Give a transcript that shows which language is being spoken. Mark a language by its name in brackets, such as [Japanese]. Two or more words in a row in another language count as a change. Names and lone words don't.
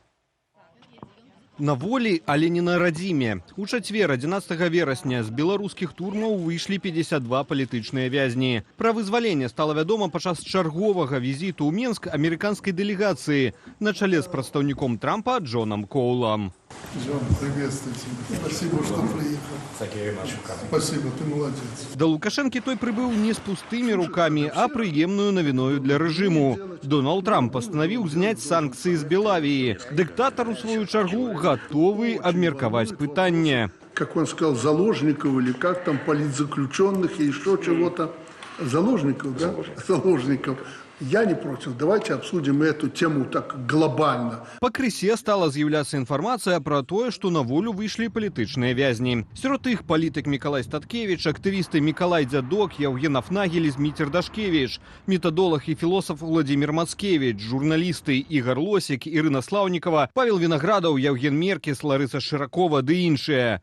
[Belarusian] На волі, але не на радзіме. У чацвер 11 верасня з беларускіх турмаў выйшлі 52 палітычныя вязні. Пра вызваленне стала вядома падчас чарговага візіту ў Менск амерыканскай дэлегацыі на чале з прадстаўніком Трампа Джонам Коулам. [Russian] Джон, приветствую тебя. Спасибо, что приехал. Спасибо, ты молодец. [Belarusian] Да Лукашэнкі той прыбыў не з пустымі рукамі, а прыемную навіною для рэжыму. Дональд Трамп пастанавіў зняць санкцыі з Белавіі. Дыктатар, у сваю чаргу, готовы обмерковать пытание. [Russian] Как он сказал, заложников или как там, политзаключенных и еще чего-то. Заложников, да? Заложников. Я не против. Давайте обсудим эту тему так глобально. [Belarusian] Пакрысе стала з'яўляцца інфармацыя пра тое, што на волю выйшлі палітычныя вязні. Сярод іх палітык Мікалай Статкевіч, актывісты Мікалай Дзядок, Яўген Афнагель, Зміцер Дашкевіч, метадолог і філосаф Владзімір Мацкевіч, журналісты Ігар Лосік, Ірына Слаўнікава, Павел Вінаградаў, Яўген Меркіс, Ларыса Шыракова ды іншыя.